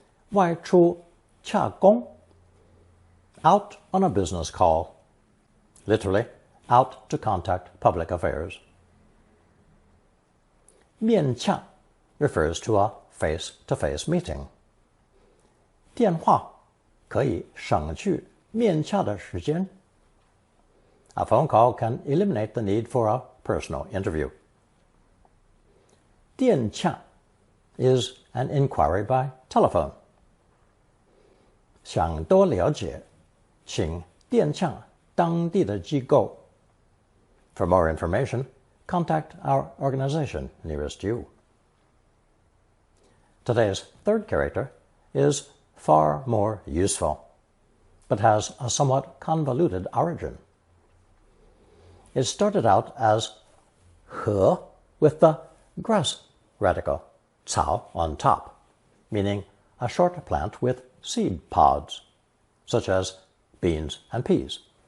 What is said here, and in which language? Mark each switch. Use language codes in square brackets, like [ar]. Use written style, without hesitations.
[en] 外出洽公 out on a business call. Literally, out to contact public affairs. 面洽 refers to a face-to-face meeting. [zh] 电话可以省去面洽的时间。 [en] A phone call can eliminate the need for a personal interview. 电洽 is an inquiry by telephone. [zh] 想多了解，请电洽当地的机构。 [en] For more information, contact our organization nearest you. Today's third character is far more useful, but has a somewhat convoluted origin. It started out as 禾 with the grass radical 草 on top, meaning a short plant with seed pods, such as beans and peas.